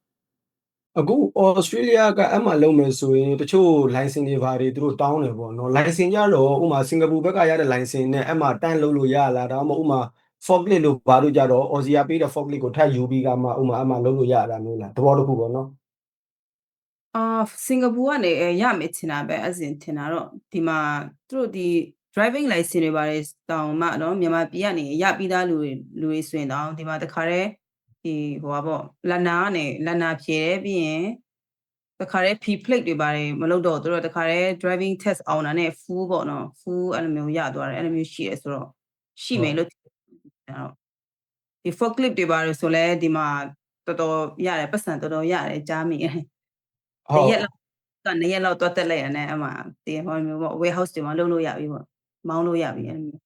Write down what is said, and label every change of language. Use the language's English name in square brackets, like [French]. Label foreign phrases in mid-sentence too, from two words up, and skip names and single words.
[Burmese] အခု Australia ကအမှလုံးမယ်ဆိုရင်တချို့ license တွေဘာတွေသူတို့တောင်းတယ်ပေါ့နော် license ကြတော့ဥမာစင်ကာပူဘက်ကရတဲ့ license နဲ့အမှတန်းလုပ်လို့ရလားဒါမှမဟုတ်ဥမာ forklift လို့ဘာလို့ကြတော့ Aussie ကပေးတဲ့ forklift ကိုထပ်ယူပြီးကမှဥမာအမှလုံးလို့ရတာမျိုးလားသဘောတစ်ခုပေါ့နော် စင်ကာပူကနေရမယ်ထင်တာပဲအစဉ်ထင်တာတော့ဒီမှာသူတို့ဒီ [English] driving license [Burmese] တွေပါတယ်တောင်မှနော်မြန်မာ ပြည်ကနေရပြီးသားလူတွေဆိုရင်တော့ဒီမှာတခါတည်းဒီဟိုပါပေါ့လန်နာဖြည့်တယ်ပြီးရင်တခါတည်း [English] P plate [Burmese] တွေပါတယ်မလုပ်တော့သူတို့တခါတည်း [English] driving test [Burmese] အောင်တာနဲ့ full ပေါ့နော် full အဲ့လိုမျိုးရသွားတယ်အဲ့လိုမျိုးရှိတယ်ဆိုတော့ရှိမယ်လို့တော့ဒီ forklift တွေပါတယ်ဆိုလဲဒီမှာတော်တော်ရတယ်ပတ်စံတော်တော်ရတယ်ကြားမိတယ် ဟုတ် ရက်လောက်တော့တက်လိုက်ရတယ်အမှဒီဟောမျိုးပေါ့ warehouse တွေမှာလုပ်လို့ရပြီပေါ့မောင်းလို့ရပြီအဲ့လိုမျိုး